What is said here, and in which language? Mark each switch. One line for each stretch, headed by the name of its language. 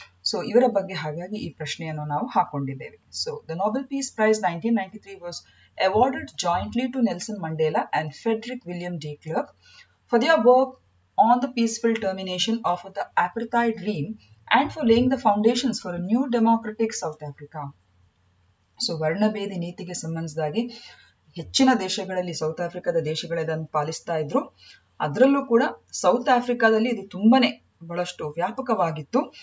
Kannada: So ಇವರ ಬಗ್ಗೆ ಹಾಗಾಗಿ ಈ ಪ್ರಶ್ನೆಯನ್ನು ನಾವು ಹಾಕೊಂಡಿದ್ದೇವೆ.
English: So the Nobel peace prize 1993 was awarded jointly to Nelson Mandela and Frederick William D. Clerk for their work on the peaceful termination of the apartheid regime and for laying the foundations for a new democratic South Africa.
Kannada: So ವರ್ಣಭೇದಿ ನೀತಿಗೆ ಸಂಬಂಧಿಸಿದಾಗಿ ಹೆಚ್ಚಿನ ದೇಶಗಳಲ್ಲಿ south ಆಫ್ರಿಕಾದ ದೇಶಗಳು ಇದನ್ನು ಪಾಲಿಸ್ತಾ ಇದ್ರು. ಅದರಲ್ಲೂ ಕೂಡ south ಆಫ್ರಿಕಾದಲ್ಲಿ ಇದು ತುಂಬಾನೇ ಬಹಳಷ್ಟು ವ್ಯಾಪಕವಾಗಿತ್ತು.